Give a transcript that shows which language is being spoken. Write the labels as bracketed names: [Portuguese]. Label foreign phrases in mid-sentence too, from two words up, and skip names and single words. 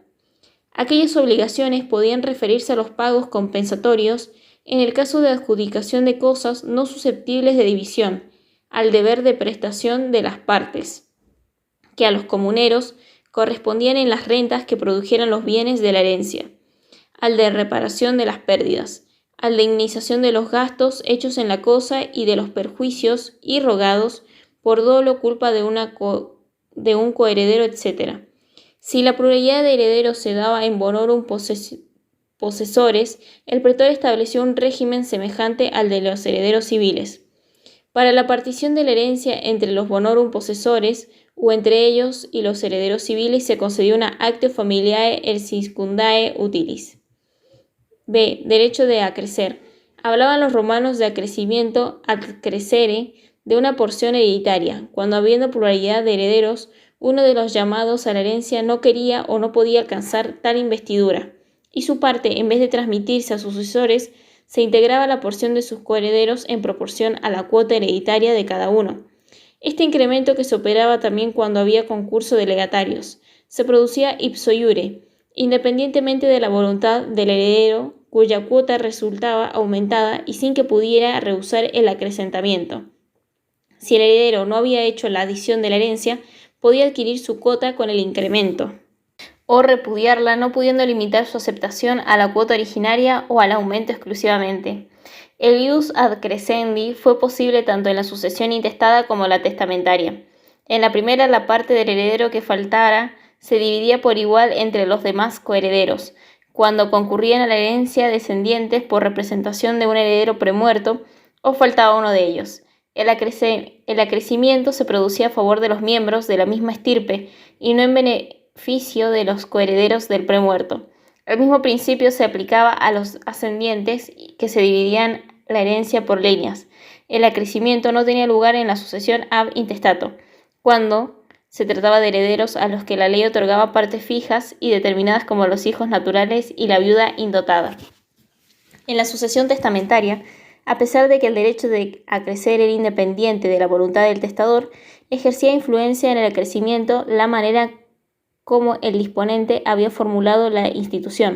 [Spanish] Aquellas obligaciones podían referirse a los pagos compensatorios en el caso de adjudicación de cosas no susceptibles de división, al deber de prestación de las partes, que a los comuneros correspondían en las rentas que produjeran los bienes de la herencia, al de reparación de las pérdidas, al de indemnización de los gastos hechos en la cosa y de los perjuicios irrogados por dolo o culpa de un coheredero, etc. Si la pluralidad de herederos se daba en bonorum posesores, el pretor estableció un régimen semejante al de los herederos civiles. Para la partición de la herencia entre los bonorum posesores o entre ellos y los herederos civiles se concedió una [Latin] Actio Familiae Erciscundae Utilis. [Spanish] B. Derecho de acrecer. Hablaban los romanos de acrecimiento [Latin] ad crescere [Spanish] de una porción hereditaria, cuando habiendo pluralidad de herederos, uno de los llamados a la herencia no quería o no podía alcanzar tal investidura, y su parte, en vez de transmitirse a sus sucesores, se integraba la porción de sus coherederos en proporción a la cuota hereditaria de cada uno. Este incremento, que se operaba también cuando había concurso de legatarios, se producía [Latin] ipso iure, [Spanish] independientemente de la voluntad del heredero, cuya cuota resultaba aumentada y sin que pudiera rehusar el acrecentamiento. Si el heredero no había hecho la adición de la herencia, podía adquirir su cuota con el incremento, o repudiarla, no pudiendo limitar su aceptación a la cuota originaria o al aumento exclusivamente. El [Latin] ius ad crescendi [Spanish] fue posible tanto en la sucesión intestada como en la testamentaria. En la primera, la parte del heredero que faltara se dividía por igual entre los demás coherederos, cuando concurrían a la herencia descendientes por representación de un heredero premuerto o faltaba uno de ellos. El acrecimiento se producía a favor de los miembros de la misma estirpe y no en beneficio de los coherederos del premuerto. El mismo principio se aplicaba a los ascendientes, que se dividían la herencia por líneas. El acrecimiento no tenía lugar en la sucesión [Latin] ab intestato, [Spanish] cuando se trataba de herederos a los que la ley otorgaba partes fijas y determinadas como los hijos naturales y la viuda indotada. En la sucesión testamentaria, a pesar de que el derecho de acrecer era independiente de la voluntad del testador, ejercía influencia en el acrecimiento la manera como el disponente había formulado la institución.